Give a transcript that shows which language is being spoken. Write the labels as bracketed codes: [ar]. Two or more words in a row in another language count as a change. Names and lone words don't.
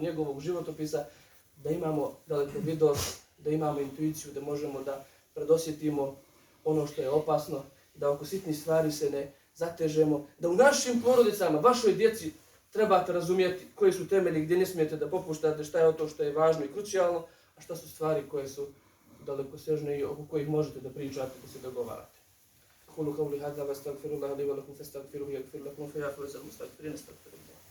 [bs] njegovog životopisa, da imamo dalekovidost, da imamo intuiciju, da možemo da predosjetimo ono što je opasno, da oko sitnih stvari se ne zatežemo, da u našim porodicama, vašoj djeci, trebate razumjeti koji su temelji, gdje ne smijete da popuštate, šta je to što je važno i krucijalno, a šta su stvari koje su dalekosežne i oko kojih možete da pričate, da se dogovarate. [ar] قولوا قولي هذا وأستغفر الله لي ولكم فاستغفروه يغفر لكم فيا فوز المستغفرين أستغفر الله.